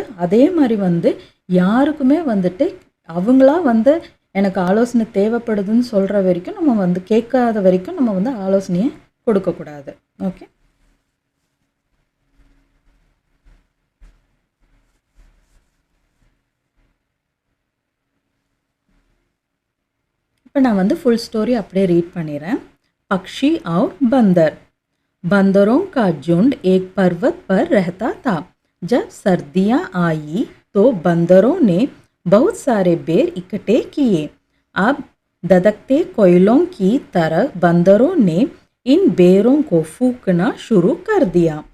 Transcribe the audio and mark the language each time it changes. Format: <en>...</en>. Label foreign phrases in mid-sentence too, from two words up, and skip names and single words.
<ta>அதே மாதிரி வந்து யாருக்குமே வந்துட்டு அவங்களா வந்து எனக்கு ஆலோசனை தேவைப்படுதுன்னு சொல்கிற வரைக்கும் நம்ம வந்து கேட்காத வரைக்கும் நம்ம வந்து ஆலோசனையை கொடுக்கக்கூடாது. ஓகே, இப்போ நான் வந்து</ta> <en>full story</en> <ta>அப்படியே ரீட் பண்ணிடுறேன்.</ta> <hi>पक्षी और बंदर. बंदरों का झुंड एक पर्वत पर रहता था. जब सर्दियाँ आई तो बंदरों ने बहुत सारे बेर इकट्ठे किए. अब धधकते कोयलों की तरह बंदरों ने इन बेरों को फूंकना शुरू कर दिया.</hi>